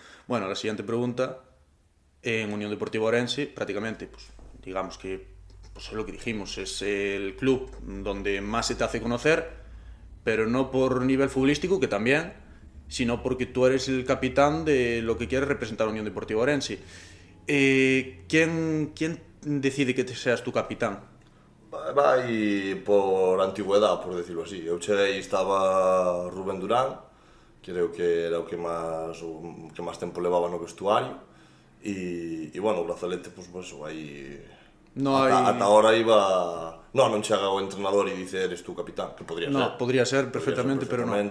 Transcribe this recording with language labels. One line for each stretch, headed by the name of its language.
Spanish: Bueno, la siguiente pregunta, en Unión Deportiva Orense, prácticamente, pues, digamos que pues es lo que dijimos, es el club donde más se te hace conocer, pero no por nivel futbolístico, que también, sino porque tú eres el capitán de lo que quieres representar a Unión Deportiva Orense. ¿Quién decide que seas tu capitán?
Galician: Vai por antigüedade, por decirlo así. Eu cheguei e estaba Rubén Durán, creo que era o que máis tempo levaba no vestuario, e bueno, o brazalete, pois, aí... Ata ahora iba... Non chega o entrenador e
Spanish: dice eres tú capitán, que podría ser. No, podría ser perfectamente, pero
Galician: non.